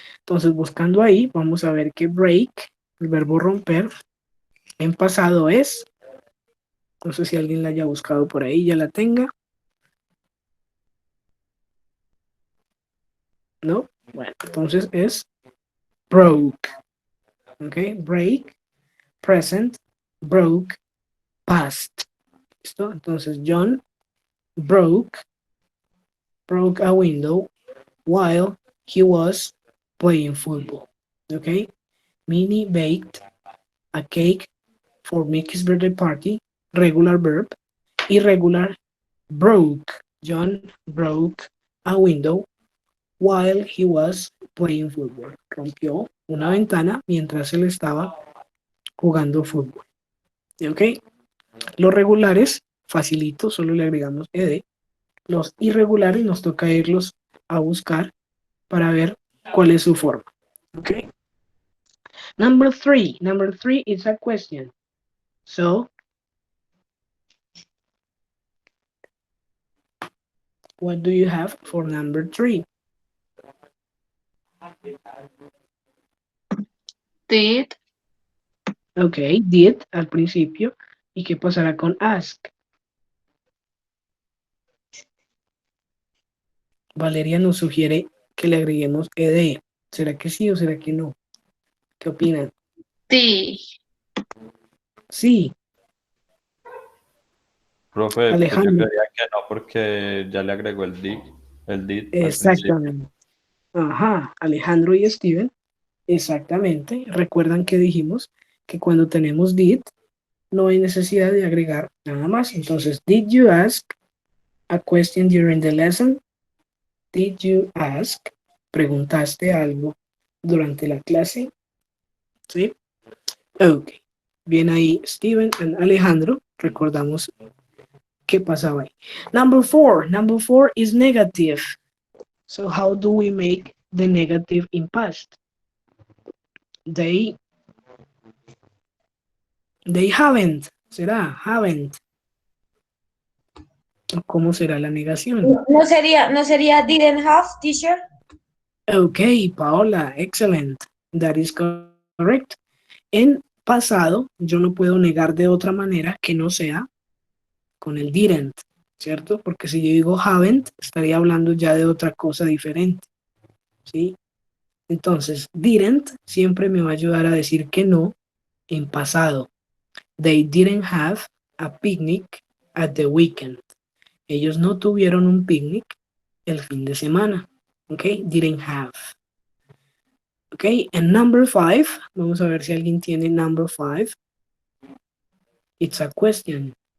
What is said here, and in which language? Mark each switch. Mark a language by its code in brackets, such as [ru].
[es] Entonces, buscando ahí, vamos a ver que break, el verbo romper, en pasado es, no sé si alguien la haya buscado por ahí, ya la tenga. ¿No? Bueno, entonces es broke, ¿ok? [en] Break, present, broke, past. [es] ¿Listo? [en] Entonces, John broke a window while he was playing football. Okay? Minnie baked a cake for Mickey's birthday party. Regular verb. Irregular, broke. John broke a window while he was playing football. [es] Rompió una ventana mientras él estaba jugando fútbol. ¿Ok? Los regulares, facilito, solo le agregamos ed. Los irregulares nos toca irlos a buscar para ver cuál es su forma. [en] Okay. Number three is a question. So, what do you have for number 3? Did. [es] Ok, did al principio. ¿Y qué pasará con ask? Valeria nos sugiere que le agreguemos ed. ¿Será que sí o será que no? ¿Qué opinan? Sí. Sí. Profe, pues yo Alejandro. creería que no, porque ya le agregó el did al principio. Exactamente. Ajá, Alejandro y Steven. Exactamente. Recuerdan que dijimos que cuando tenemos did, no hay necesidad de agregar nada más. [en] Entonces, did you ask a question during the lesson? Did you ask [es] preguntaste algo durante la clase, ¿sí? Ok. Bien ahí, Steven y Alejandro. Recordamos qué pasaba ahí. [en] Number four is negative. So how do we make the negative in past? They haven't. [es] ¿Será? [en] Haven't. [es] ¿Cómo será la negación? No sería [en] didn't have, teacher. Okay, Paola, excellent. That is correct. [es] En pasado, yo no puedo negar de otra manera que no sea con el didn't, ¿cierto? Porque si yo digo haven't, estaría hablando ya de otra cosa diferente, ¿sí? Entonces, didn't siempre me va a ayudar a decir que no en pasado. [en] They didn't have a picnic at the weekend. [es] Ellos no tuvieron un picnic el fin de semana. ¿Ok? [en] Didn't have. ¿Ok? And number 5. [es] Vamos a ver si alguien tiene [en] number 5. It's a question.